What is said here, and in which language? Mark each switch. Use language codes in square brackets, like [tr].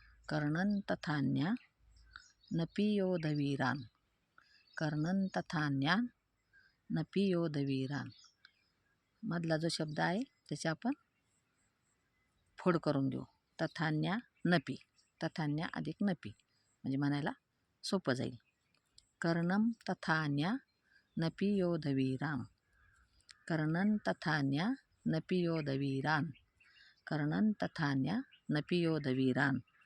[sa] कर्णन् तथान्या नपि योधवीरान्. कर्णन् तथान्या नपि योधवीरान्. [mr] मधला जो शब्द आहे त्याची आपण फोड करून घेऊ. [sa] तथान्या नपि. [mr] तथान्या अधिक नपि म्हणजे म्हणायला सोपं जाईल. [sa] कर्णं तथान्या नपि योधवीरान्. कर्णन् तथान्या नपि योधवीरान्. कर्णन् तथान्या नपि योधवीरान्.